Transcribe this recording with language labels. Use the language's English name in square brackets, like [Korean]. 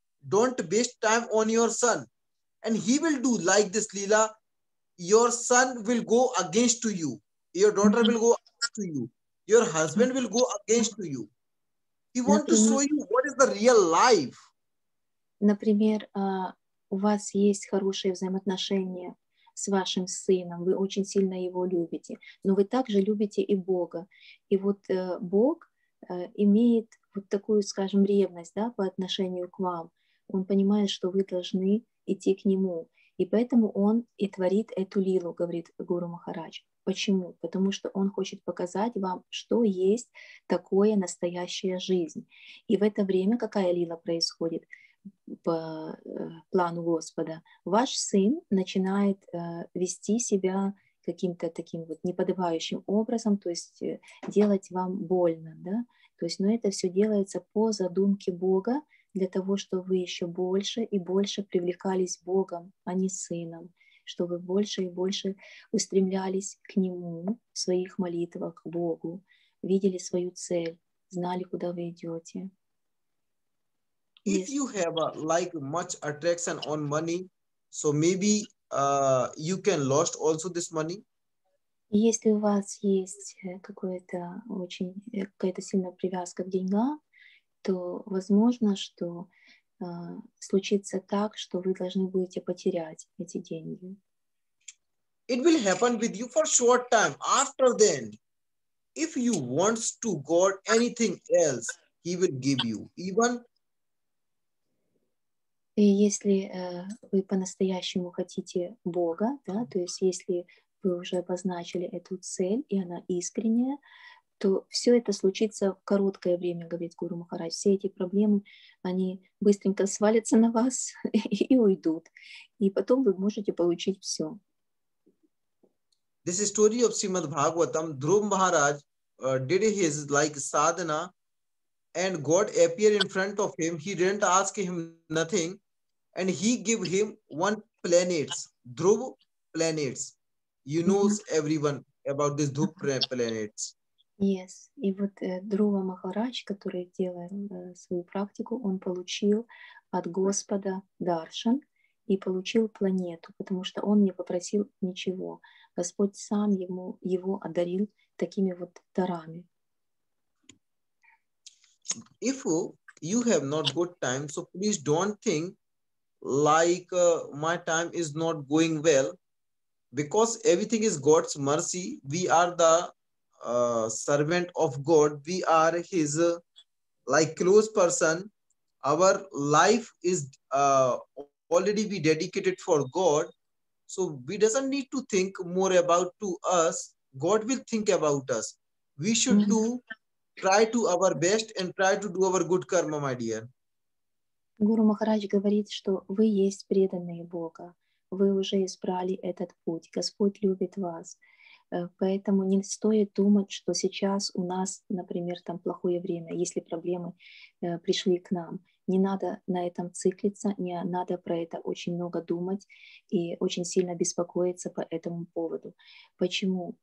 [English] Don't waste time on your son. And he will do like this, Leela. Your son will go against to you. Your daughter will go against to you. Your husband will go against to you. He want to show you what is the real life. [Russian] Например, у вас есть хорошие взаимоотношения с вашим сыном, вы очень сильно его любите, но вы также любите и Бога. И вот Бог имеет вот такую, скажем, ревность, да, по отношению к вам. Он понимает, что вы должны идти к Нему. И поэтому Он и творит эту лилу, говорит Гуру Махарадж. Почему? Потому что Он хочет показать вам, что есть такое настоящая жизнь. И в это время какая лила происходит? По плану Господа, ваш сын начинает вести себя каким-то таким вот неподобающим образом, то есть делать вам больно, да? То есть, но это все делается по задумке Бога для того, чтобы вы еще больше и больше привлекались Богом, а не сыном, чтобы вы больше и больше устремлялись к Нему в своих молитвах, к Богу, видели свою цель, знали, куда вы идете. [English] If Yes. you have like much attraction on money, so maybe you can lost also this money. [Russian] Если у вас есть какая-то сильная привязка к деньгам, то возможно, что случится так, что вы должны будете потерять эти деньги. [English] It will happen with you for short time. After then, if you wants to God anything else, He will give you. Even [Russian] И если вы по-настоящему хотите Бога, да, то есть если вы уже обозначили эту цель, и она искренняя, то все это случится в короткое время, говорит Гуру Махарадж. Все эти проблемы, они быстренько свалятся на вас и уйдут. И потом вы можете получить все. [English] this story of Srimad Bhagavatam, Dhruv Maharaj did his like sadhana, and God appeared in front of him. He didn't ask him nothing, and He gave him one planets, Dhruv planets. You knows everyone about this Dhruv planets. Yes. [Russian] И вот Друва Махарадж, который делал свою практику, он получил от Господа даршан и получил планету, потому что он не попросил ничего. Господь сам его одарил такими вот дарами. [English] If you have not good time, so please don't think like my time is not going well, because everything is God's mercy. We are the servant of God. We are His like close person. Our life is already be dedicated for God, so we doesn't need to think more about to us. God will think about us. We should do try to our best and try to do our good karma, my dear. [Russian] Гуру Махарадж говорит, что вы есть преданные Бога, вы уже избрали этот путь, Господь любит вас. Поэтому не стоит думать, что сейчас у нас, например, там плохое время, если проблемы пришли к нам. Не надо на этом циклиться, не надо про это очень много думать и очень сильно беспокоиться по этому поводу. Почему?